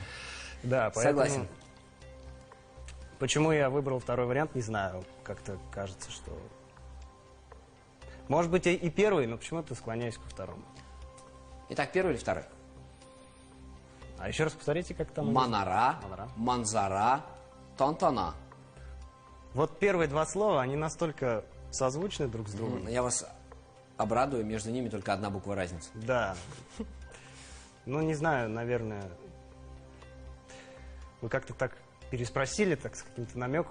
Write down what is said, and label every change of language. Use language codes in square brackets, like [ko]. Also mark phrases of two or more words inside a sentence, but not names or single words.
[ru] Да, поэтому... Согласен. Почему я выбрал второй вариант, не знаю. Как-то кажется, что... Может быть, и первый, но почему-то склоняюсь ко второму. Итак, первый или второй? А еще раз повторите, как там... Манара, Манара. [tt] манзара, тантана. [ru] Вот первые 2 слова, они настолько созвучны друг с другом. Я вас обрадую, между ними только 1 буква разницы. Да. Ну, не знаю, наверное... Вы как-то так переспросили, так с каким-то намеком.